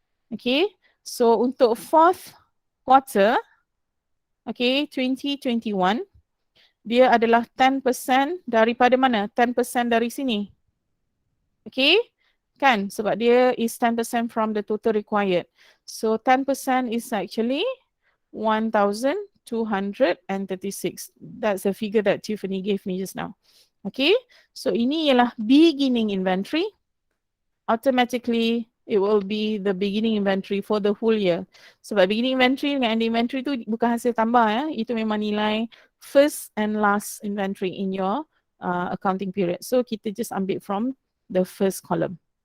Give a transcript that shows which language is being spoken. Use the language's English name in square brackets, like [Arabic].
[Malay] Okay, so untuk fourth quarter, okay, 2021, dia adalah 10% daripada mana? 10% dari sini. Okay, kan? [English] Sebab dia is 10% from the total required. So 10% is actually 1,236. That's the figure that Tiffany gave me just now. [Malay] Okay, so ini ialah beginning inventory. [English] Automatically, it will be the beginning inventory for the whole year. [Malay] Sebab beginning inventory dengan ending inventory tu bukan hasil tambah ya. Itu memang nilai [English] first and last inventory in your accounting period. So kita just ambil from the first column.